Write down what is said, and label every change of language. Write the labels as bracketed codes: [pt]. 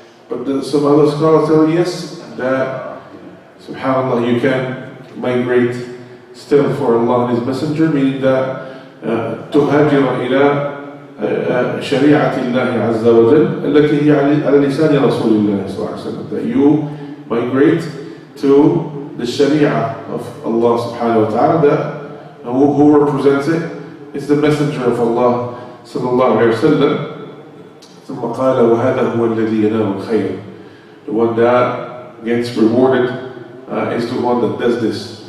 [en] But some other scholars tell you, yes, that subhanAllah, you can migrate still for Allah and His Messenger, meaning that [ar] تهاجر إلى شريعة الله عز وجل التي هي على لسان رسول الله صلى الله عليه وسلم. [en] That you migrate to the Sharia of Allah subhanahu wa ta'ala, that who represents it It's the Messenger of Allah sallallahu alayhi wa sallam. [ar] ثم قال وهذا هو الذي ينال الخير. [en] The one that gets rewarded is the one that does this.